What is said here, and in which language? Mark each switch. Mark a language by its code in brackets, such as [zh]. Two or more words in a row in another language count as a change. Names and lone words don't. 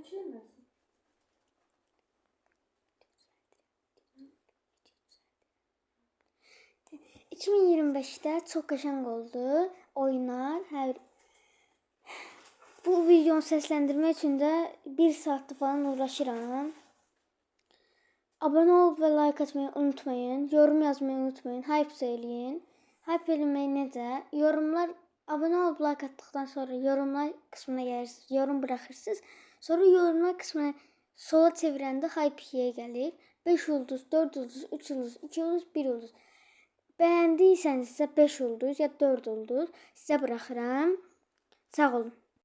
[az] 2025'te çok qəşəng oldu oyunlar. Bu videonu səsləndirmək üçün də 1 saatdır falan uğraşıram. [tr] Abone ol və like atmayı unutmayın. Yorum yazmayı unutmayın. [az] Hype eləyin. Hype eləmək necə? [tr] Yorumlar, abone olup like attıktan sonra yorumlar kısmına gelirsiniz. Yorum bırakırsınız. Sonra yorumlar kısmına sola [az] çevirəndə hype-yə gəlir. 5 ulduz, 4 ulduz, 3 ulduz, 2 ulduz, 1 ulduz. [tr] Beğendiyseniz size 5 ulduz ya 4 ulduz size bırakıram. [az] Sağ olun.